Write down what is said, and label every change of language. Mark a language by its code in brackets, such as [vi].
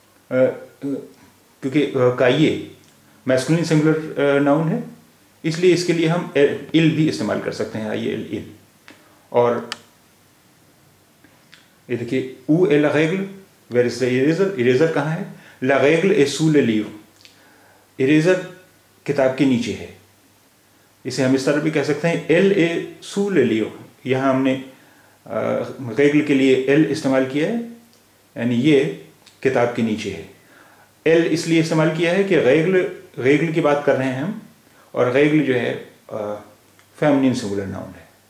[hi] क्योंकि cahier masculine singular noun है इसलिए इसके लिए हम il भी इस्तेमाल कर सकते हैं. [fr] il. [hi] और ये देखिए [fr] où est la règle? [en] Where is the eraser? [hi] Eraser कहाँ है? [fr] La règle est sous le livre. [hi] Eraser किताब के नीचे है. इसे हम इस तरह भी कह सकते हैं [fr] Elle est sous le livre. [hi] यहाँ हमने règle के लिए Elle इस्तेमाल किया है यानी ये किताब के नीचे है. Elle इसलिए इस्तेमाल किया है कि règle की बात कर रहे हैं हम और règle जो है फेमिनिन सिंगुलर नाउन है.